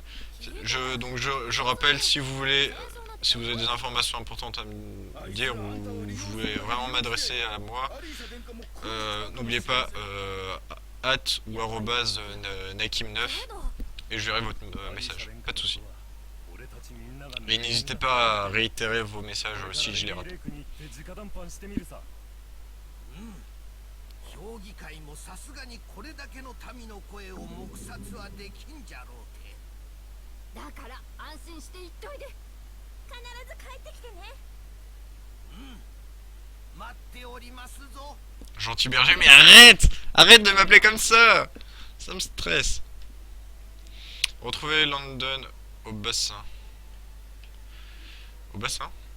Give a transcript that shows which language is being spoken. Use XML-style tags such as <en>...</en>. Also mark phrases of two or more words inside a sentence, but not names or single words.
<fr>Donc je rappelle, si vous voulez, si vous avez des informations importantes à me dire ou vous voulez vraiment m'adresser à moi, n'oubliez pas ou arrobase nakim9 et je verrai votre message, pas de soucis. Et n'hésitez pas à réitérer vos messages si je les rate.</fr> <ja>評議会もさすがにこれだけの民の声を黙殺はできんじゃろうて。だから安心して言っといで。必ず帰ってきてね。待っておりますぞ。</ja> <fr>Gentil berger, mais arrête! Arrête de m'appeler comme ça! Ça me stresse. Retrouvez London au bassin. Au bassin?</fr>